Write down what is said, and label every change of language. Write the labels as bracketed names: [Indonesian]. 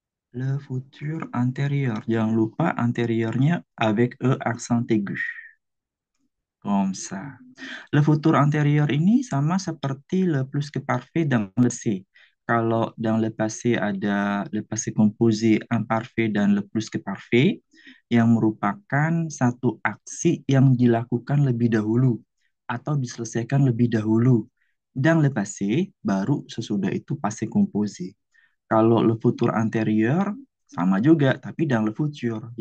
[French] Le futur antérieur, [Indonesian] jangan lupa antériornya [French] avec E accent aigu. Comme ça. Le futur antérieur [Indonesian] ini sama seperti [French] le plus que parfait dans le C. [Indonesian] Kalau [French] dans le passé [Indonesian] ada le passé composé imparfait dan le plus que parfait, yang merupakan satu aksi yang dilakukan lebih dahulu atau diselesaikan lebih dahulu. [French] Dans le passé, [Indonesian] baru sesudah itu [French] passé composé. Kalau le futur antérieur, [Indonesian] sama juga, tapi [French] dans le futur.